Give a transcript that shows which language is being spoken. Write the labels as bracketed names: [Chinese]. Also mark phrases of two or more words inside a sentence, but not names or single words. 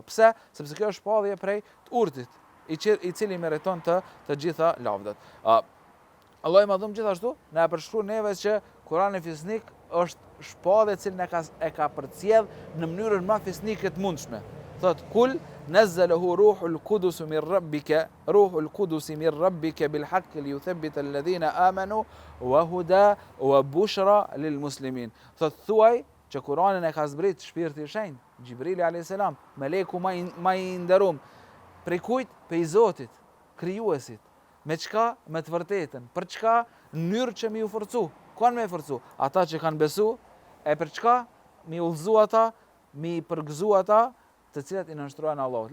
[Albanian] Pse? Sepse kjo është shpallje prej të urtit, i cili meriton të gjitha lavdat. Allah i madhum gjithashtu, ne e përshkruan neve që Kur'ani fisnik është shpallje cilën e ka përcjell në mënyrën më fisnike të mundshme. Thot [Arabic] قل نزله روح القدس من ربك بالحق ليثبت الذين آمنوا وهدى وبشرى للمسلمين. [Albanian] Thot thuaj që Kur'anin e ka zbrit shpirti i shenjtë, Xhibrili [Arabic] عليه السلام, [Albanian] meleku më i nderuar. Prej kujt? Prej Zotit, krijuesit. Me çka? Me të vërtetën. Për çka? Në mënyrë që mi u forcu. Kanë me forcu? Ata që kanë besu, e për çka? Mi udhëzu ata, mi përgëzu ata, të cilat i nënshtrojnë Allahut.